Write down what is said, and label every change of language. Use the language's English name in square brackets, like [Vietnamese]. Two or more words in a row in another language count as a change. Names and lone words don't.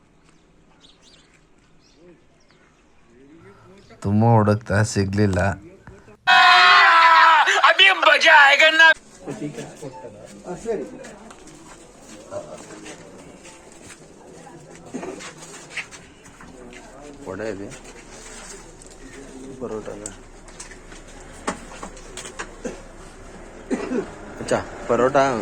[Kannada] ತುಂಬ ಹುಡುಕ್ತಾ ಸಿಗಲಿಲ್ಲ. [Hindi] मजा आएगा ना. [Kannada] ವಡೆ ಇದೆ, ಪರೋಟ ಪರೋಟ.